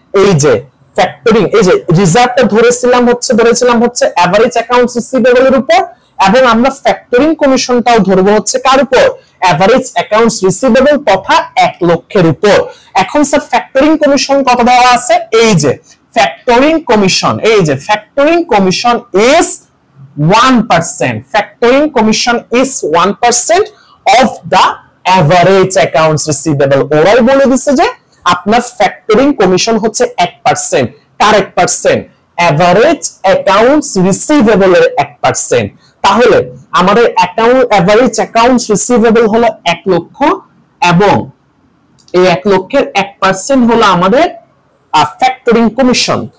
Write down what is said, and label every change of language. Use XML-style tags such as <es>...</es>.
<bn>এই যে ফ্যাক্টরিং, এই যে রিজার্ভটা ধরেছিলাম হচ্ছে এভারেজ অ্যাকাউন্টস রিসিভেবলের উপর, এবং আমরা ফ্যাক্টরিং কমিশনটাও ধরবো হচ্ছে কার উপর? এভারেজ অ্যাকাউন্টস রিসিভেবল তথা 1 লক্ষের উপর। এখন স্যার ফ্যাক্টরিং কমিশন কত দেওয়া আছে? এই যে ফ্যাক্টরিং কমিশন, এই যে factoring commission is 1%.</bn> <en>Factoring commission is 1% of the average accounts receivable.</en> <bn>ওরাই বলে দিচ্ছে যে আপনার ফ্যাক্টরিং কমিশন হচ্ছে 1%। কার 1%? এভারেজ অ্যাকাউন্টস রিসিভেবল এর 1%। তাহলে আমাদের এভারেজ অ্যাকাউন্টস রিসিভেবল হলো 1 লক্ষ, এবং এই 1 লক্ষের 1% হলো আমাদের ফ্যাক্টরিং কমিশন।</bn>